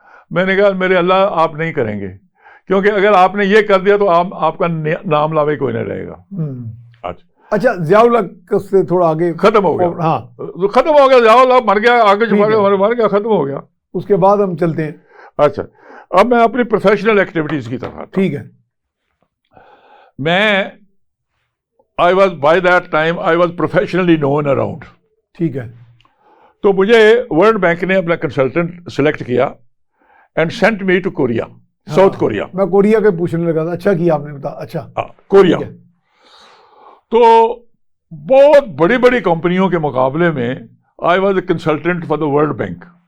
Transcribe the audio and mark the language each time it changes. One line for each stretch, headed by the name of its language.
Urdu: میں نے کہا میرے اللہ آپ نہیں کریں گے، کیونکہ اگر آپ نے یہ کر دیا تو آپ کا نام لاوے کوئی نہیں رہے گا. اچھا، ضیاء الحق سے تھوڑا آگے ختم ہو گیا. ہاں ختم ہو گیا، ضیاء الحق مر گیا، آگے مر گیا، ختم ہو گیا. اس کے بعد ہم چلتے ہیں. اچھا، اب میں اپنی پروفیشنل ایکٹیویٹیز کی طرف. ٹھیک ہے. میں
English: by that time I was professionally known around.
Urdu: ٹھیک ہے. تو مجھے ورلڈ بینک نے اپنا کنسلٹنٹ سلیکٹ کیا
English: And sent me to Korea, South Korea.
Urdu: میں کوریا کے پوچھنے لگا تھا. اچھا کیا آپ نے بتا. اچھا، کوریا. تو بہت بڑی بڑی کمپنیوں کے مقابلے میں
English: I was a consultant for the World Bank.